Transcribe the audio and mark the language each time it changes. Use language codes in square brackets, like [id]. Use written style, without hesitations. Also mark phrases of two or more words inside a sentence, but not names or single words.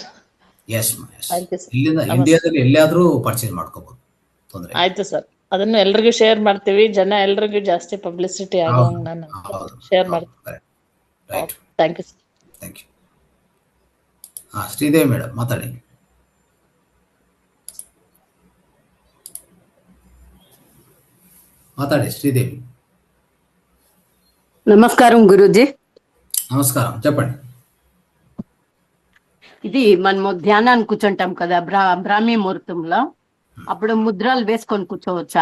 [kn] ಎಸ್, ಇಲ್ಲಿಂದ ಇಂಡಿಯಾದಲ್ಲಿ ಎಲ್ಲಿಯಾದ್ರೂ ಪರ್ಚೇಸ್ ಮಾಡ್ಕೋಬಹುದು, ತೊಂದರೆ. ಆಯ್ತು ಸರ್, ಅದನ್ನು ಎಲ್ರಿಗೂ ಶೇರ್ ಮಾಡ್ತೀವಿ. ಜನ ಎಲ್ರಿಗೂ ಜಾಸ್ತಿ ಪಬ್ಲಿಸಿಟಿ ಆಗೋಂಗ್ ನಾನು ಶೇರ್ ಮಾಡ್ತೀನಿ. [en] thank you sir. thank you. [kn] ಶ್ರೀದೇವಿ ಮೇಡಮ್ ಮಾತಾಡಿ. [te] శ్రీదేవి. నమస్కారం గురూజీ. నమస్కారం, చెప్పండి. ఇది మనము ధ్యానానికి కూర్చుంటాం కదా బ్రాహ్మీ ముహూర్తంలో, అప్పుడు ముద్రలు వేసుకొని కూర్చోవచ్చా?